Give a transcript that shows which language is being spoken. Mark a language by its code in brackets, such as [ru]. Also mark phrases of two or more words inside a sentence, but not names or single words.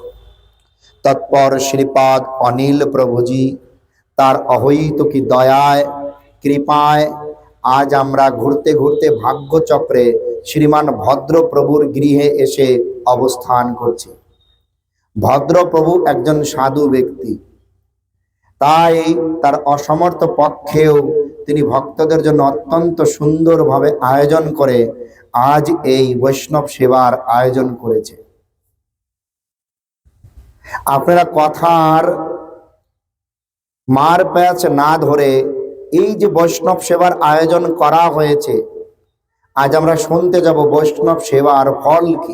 [bn] তৎপর শ্রীপাদ অনিল প্রভুজী তাঁর অহৈতুকী দয়ায় কৃপায় আজ আমরা ঘুরতে ঘুরতে ভাগ্য চক্রে শ্রীমান ভদ্র প্রভুর গৃহে এসে অবস্থান করছি। ভদ্র প্রভু একজন সাধু ব্যক্তি, তাই তার অসমর্থ পক্ষেও তিনি ভক্তদের জন্য অত্যন্ত সুন্দরভাবে আয়োজন করে আজ এই বৈষ্ণব সেবার আয়োজন করেছে। আপনারা কথার মার প্যাচ না ধরে এই যে বৈষ্ণব সেবার আয়োজন করা হয়েছে, আজ আমরা শুনতে যাব বৈষ্ণব সেবার ফল কি।